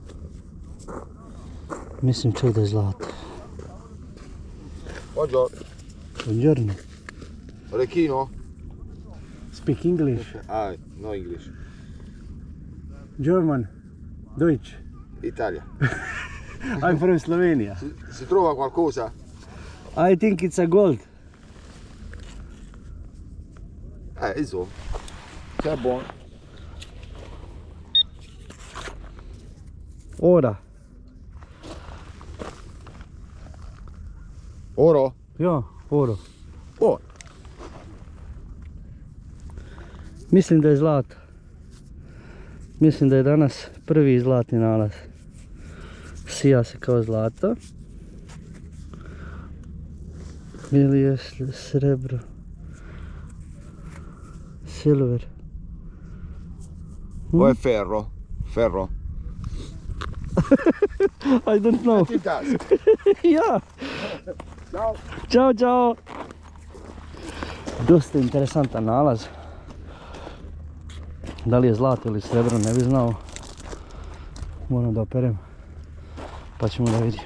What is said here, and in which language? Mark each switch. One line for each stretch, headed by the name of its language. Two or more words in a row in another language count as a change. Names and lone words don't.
Serbian: Mislim čak da je zlato.
Italian: Buongiorno. Orecchino?
English: Speak English. Ah, no English. German. Deutsch.
Italian: Italia.
English: I'm from Slovenia.
Italian: Si trova qualcosa?
English: I think it's a gold.
Italian: Insomma. Che è buono. Ora. Oro? Ja, oro. Oro.
Serbian: Mislim da je zlato. Mislim da je danas prvi zlatni nalaz. Sija se kao zlato. Ili je srebro.
English: Silver.
Italian: O è ferro? Ferro?
English: I don't know.
Italian: Ti tasca.
German: Ja.
Italian: Ciao.
Serbian: Ćao, čao. Dosta interesantan nalaz. Da li je zlato ili srebro ne bi znao. Moram da operem. Pa ćemo da vidimo.